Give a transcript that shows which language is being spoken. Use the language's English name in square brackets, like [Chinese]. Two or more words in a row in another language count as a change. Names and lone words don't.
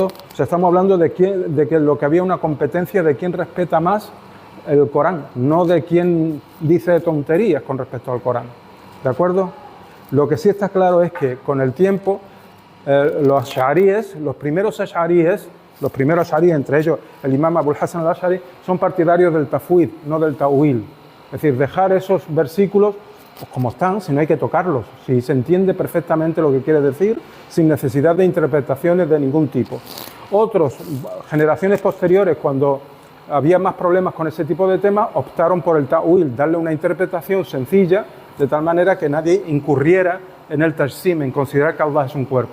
[Spanish] O sea, estamos hablando de que lo que había una competencia de quién respeta más el Corán, no de quién dice tonterías con respecto al Corán. ¿De acuerdo? Lo que sí está claro es que con el tiempo los asharíes, los primeros asharíes, entre ellos el imam Abul Hasan al-Ash'ari, son partidarios del tafwid, no del ta'wil. Es decir, dejar esos versículos pues, como están, si no hay que tocarlos, si se entiende perfectamente lo que quiere decir, sin necesidad de interpretaciones de ningún tipo. Otros, generaciones posteriores, cuando había más problemas con ese tipo de temas, optaron por el ta'wil, darle una interpretación sencilla, de tal manera que nadie incurriera en el tajsim, en considerar que Allah es un cuerpo.